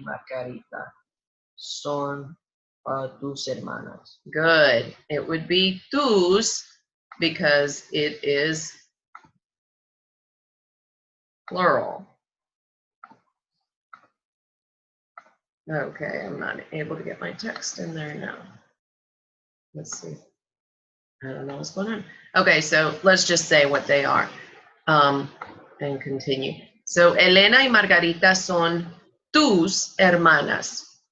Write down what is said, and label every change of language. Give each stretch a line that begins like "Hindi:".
Spanish: Margarita son tus hermanas.
English: Good. It would be tus because it is plural. Okay, I'm not able to get my text in there now. Let's see. I don't know what's going on. Okay, so let's just say what they are and continue. So,
Spanish: Elena y Margarita son tus hermanas.